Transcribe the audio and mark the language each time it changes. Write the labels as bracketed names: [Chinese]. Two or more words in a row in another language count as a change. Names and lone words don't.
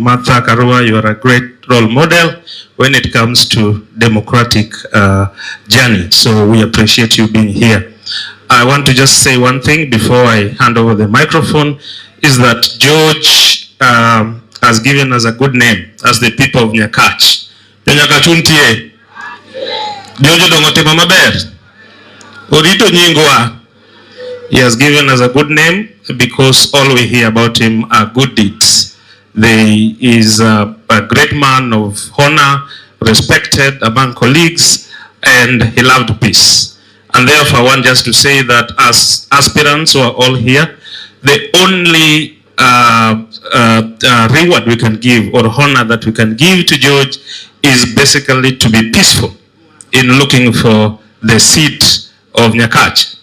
[English] Martha Karua, you are a great role model when it comes to democratic journey. So we appreciate you being here. I want to just say one thing before I hand over the microphone, is that George has given us a good name as the people of Nyakach. [Luo (Kenya and Tanzania)] Nyakachuntie. Jojo dongotema maber. Orito nyingwa. [English] He has given us a good name because all we hear about him are good deeds. He is a great man of honor, respected among colleagues, and he loved peace. And therefore, I want just to say that as aspirants who are all here, the only reward we can give or honor that we can give to George is basically to be peaceful in looking for the seat of Nyakach.